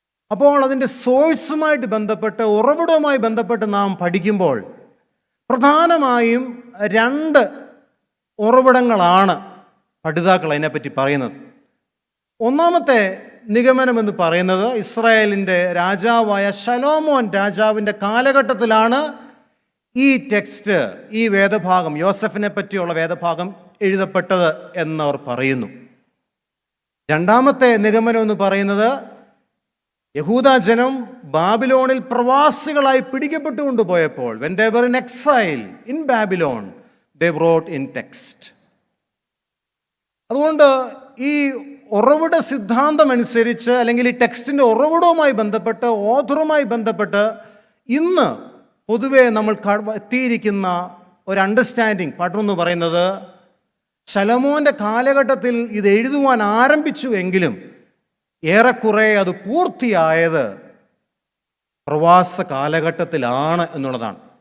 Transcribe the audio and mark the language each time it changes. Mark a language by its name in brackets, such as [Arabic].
[Malayalam] അപ്പോൾ അതിൻ്റെ സോഴ്സുമായിട്ട് ബന്ധപ്പെട്ട്, ഉറവിടവുമായി ബന്ധപ്പെട്ട് നാം പഠിക്കുമ്പോൾ പ്രധാനമായും 2 ഉറവിടങ്ങളാണ് പഠിതാക്കൾ അതിനെപ്പറ്റി പറയുന്നത്. ഒന്നാമത്തെ നിഗമനം എന്ന് പറയുന്നത്, ഇസ്രായേലിൻ്റെ രാജാവായ ശലോമോൻ രാജാവിൻ്റെ കാലഘട്ടത്തിലാണ് ഈ ടെക്സ്റ്റ്, ഈ വേദഭാഗം, യോസഫിനെ പറ്റിയുള്ള വേദഭാഗം എഴുതപ്പെട്ടത് എന്നവർ പറയുന്നു. രണ്ടാമത്തെ നിഗമനം എന്ന് പറയുന്നത്, യഹൂദ ജനം ബാബിലോണിൽ പ്രവാസികളായി പിടിക്കപ്പെട്ടുകൊണ്ടുപോയപ്പോൾ, [English] when they were in exile in Babylon, they wrote in text. [Malayalam] അതുകൊണ്ട് ഈ ഉറവിട സിദ്ധാന്തം അനുസരിച്ച്, അല്ലെങ്കിൽ ഈ ടെക്സ്റ്റിൻ്റെ ഉറവിടവുമായി ബന്ധപ്പെട്ട്, ഓഥറുമായി ബന്ധപ്പെട്ട് ഇന്ന് പൊതുവെ നമ്മൾ എത്തിയിരിക്കുന്ന ഒരു അണ്ടർസ്റ്റാൻഡിങ്, പഠനം എന്ന് പറയുന്നത്, ശലോമോൻ്റെ കാലഘട്ടത്തിൽ ഇത് എഴുതുവാൻ ആരംഭിച്ചുവെങ്കിലും ഏറെക്കുറെ അത് പൂർത്തിയായത് പ്രവാസ കാലഘട്ടത്തിലാണ് എന്നുള്ളതാണ്.